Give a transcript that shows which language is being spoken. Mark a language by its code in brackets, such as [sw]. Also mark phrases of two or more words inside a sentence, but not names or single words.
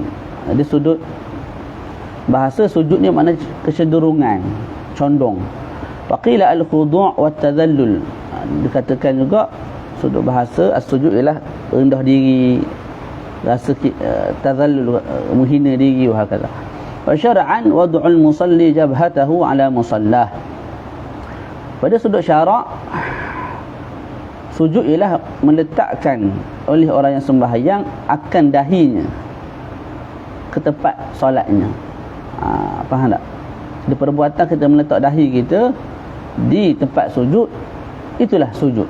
[ms] Dia sudut bahasa sujud ni makna kecenderungan, condong. [ar] وقيل الخضوع والتذلل. [ms] Dikatakan juga sudut bahasa as-sujud ialah rendah diri, rasa tadhallul, menghina diri [ar] وهكذا. وشرعا وضع المصلي جبهته على مصلاه. [ms] Pada sudut syarak, sujud ialah meletakkan oleh orang yang sembahyang akan dahinya ke tempat solatnya. Faham tak? Di perbuatan kita meletak dahi kita di tempat sujud, itulah sujud.